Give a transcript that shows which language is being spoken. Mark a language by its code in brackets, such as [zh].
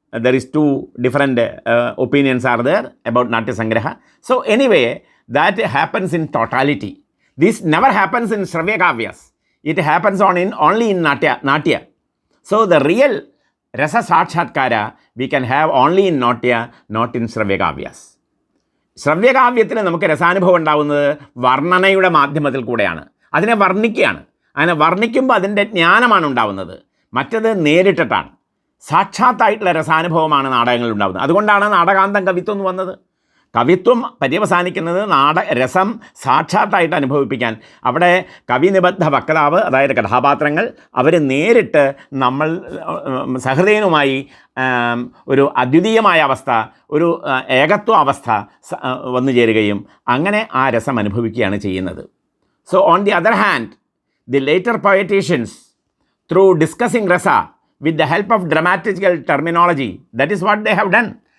[en] There is two different opinions are there about natya sangraha. So anyway, that happens in totality. This never happens in Sravya Kavyas. It happens only in Natya. So the real Rasa Sakshatkara we can have only in Natya, not in Sravya Kavyas. [ml] Sravya Kavyത്തിൽ നമുക്ക് രസാനുഭവം ഉണ്ടാകുന്നത് വർണ്ണനയുടെ മാധ്യമത്തിൽ കൂടെയാണ്. അതിനെ വർണ്ണിക്കുകയാണ്. അതിനെ വർണ്ണിക്കുമ്പോൾ അതിൻ്റെ ജ്ഞാനമാണ് ഉണ്ടാകുന്നത്. മറ്റത് നേരിട്ടിട്ടാണ്. സാക്ഷാത്തായിട്ടുള്ള രസാനുഭവമാണ് നാടകങ്ങളിൽ ഉണ്ടാകുന്നത്. അതുകൊണ്ടാണ് നാടകാന്തം കവിത്വം എന്ന് വന്നത്. കവിത്വം പര്യവസാനിക്കുന്നത് രസം സാക്ഷാത്തായിട്ട് അനുഭവിപ്പിക്കാൻ. അവിടെ കവിനിബദ്ധ വക്താവ്, അതായത് കഥാപാത്രങ്ങൾ, അവർ നേരിട്ട് നമ്മൾ സഹൃദയനുമായി ഒരു അദ്വിതീയമായ അവസ്ഥ, ഒരു ഏകത്വ അവസ്ഥ വന്നു ചേരുകയും അങ്ങനെ ആ രസം അനുഭവിക്കുകയാണ് ചെയ്യുന്നത്. [en] So on the other hand, the later poeticians, through discussing rasa with the help of dramatical terminology, that is what they have done.